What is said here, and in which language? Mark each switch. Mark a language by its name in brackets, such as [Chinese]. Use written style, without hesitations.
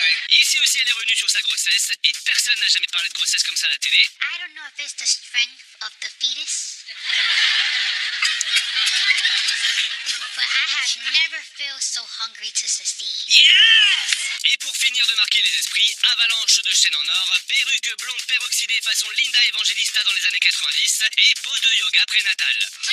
[French] Ici aussi, elle est revenue sur sa grossesse et personne n'a jamais parlé de grossesse comme ça à la télé. [English] I don't know if it's the strength of the fetus, but I have never felt so hungry to succeed. Yes! [French] Et pour finir de marquer les esprits, avalanche de chaînes en or, perruque blonde peroxydée façon Linda Evangelista dans les années 90 et pose de yoga prénatal.